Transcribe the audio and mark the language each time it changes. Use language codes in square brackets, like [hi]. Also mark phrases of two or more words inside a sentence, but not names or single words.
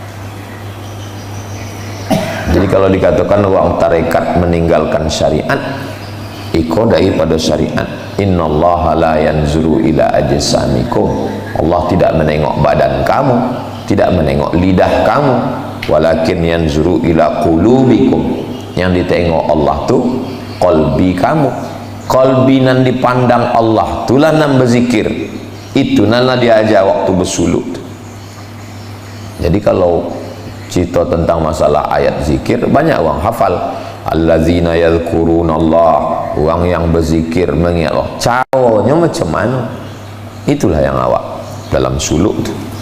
[min] Jadi kalau dikatakan orang tarekat meninggalkan syariat, iko daripada syariat. [ar] إن الله لا ينظر إلى أجسامكم, [ms] Allah tidak menengok badan kamu, tidak menengok lidah kamu, [ar] ولكن ينظر إلى قلوبكم, [ms] yang ditengok Allah tu qalbi kamu. [min] Qalbi nan dipandang Allah tulah nan berzikir, itu nana diajar waktu bersulut. [ms] Jadi kalau cerita tentang masalah ayat zikir, banyak orang hafal. [ar] الذين يذكرون الله, [ms] orang yang berzikir mengingat Allah. Caranya macam mana? Itulah yang awak dalam suluk tu.